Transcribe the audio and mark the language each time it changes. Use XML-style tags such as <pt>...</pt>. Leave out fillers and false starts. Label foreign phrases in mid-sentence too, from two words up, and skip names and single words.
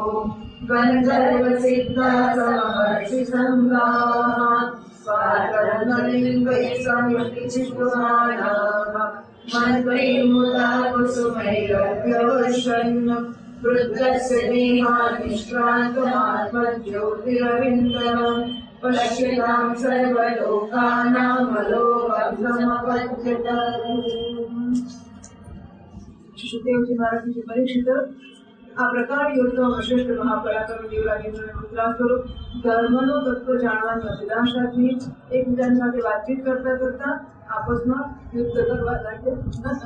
<sa>गन्धर्वसिद्धा समहर्षिसङ्गाः स्वाकर्मलिङ्गैः संयुतिचित्वानाः मन्त्रैर्मुदा कुसुमैरभ्यवर्षन् वृद्धस्य देहानिष्क्रान्तमात्मज्योतिरविन्दम् पश्यतां सर्वलोकानामलोकमपद्यत.</sa> <gu>સુખદેવજી મહારાજ પરીક્ષિત આ પ્રકાર યોદ્ધાઓમાં શ્રેષ્ઠ મહાપરાક્રમી દેવરાજેન્દ્ર અને વૃત્રાસુર ધર્મનો તત્વ જાણવાની અભિલાષાથી એકબીજાની સાથે વાતચીત કરતા કરતા આપસમાં યુદ્ધ કરવા લાગ્યા.</gu>